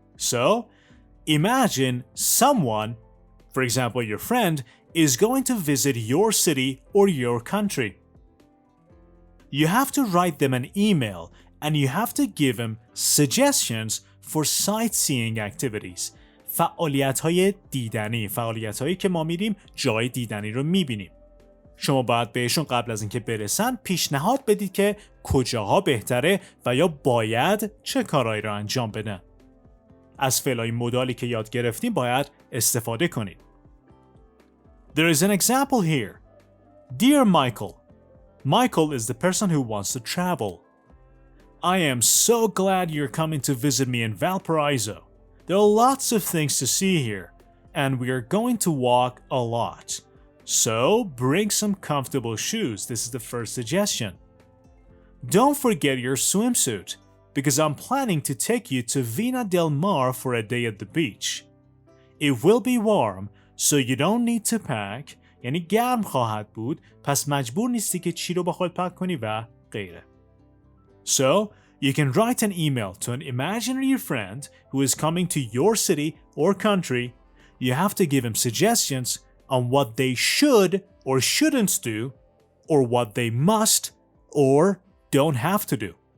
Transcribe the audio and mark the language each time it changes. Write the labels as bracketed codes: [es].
[en] So, imagine someone, for example your friend, is going to visit your city or your country. You have to write them an email and you have to give them suggestions for sightseeing activities. [fa] فعالیت‌های دیدنی، فعالیت‌هایی که ما میریم جای دیدنی رو میبینیم. شما باید بهشون قبل از اینکه برسن پیشنهاد بدید که کجاها بهتره و یا باید چه کارهایی رو انجام بدن. از فعل‌های مدالی که یاد گرفتیم باید استفاده کنید. [en] There is an example here. Dear Michael. Michael is the person who wants to travel. I am so glad you're coming to visit me in Valparaiso. There are lots of things to see here, and we are going to walk a lot. So, bring some comfortable shoes. This is the first suggestion. Don't forget your swimsuit, because I'm planning to take you to Vina del Mar for a day at the beach. It will be warm, so you don't need to pack. [fa] یعنی گرم خواهد بود، پس مجبور نیستی که چی رو با خود پک کنی و غیره. [en] So, you can write an email to an imaginary friend who is coming to your city or country. You have to give him suggestions on what they should or shouldn't do, or what they must or don't have to do.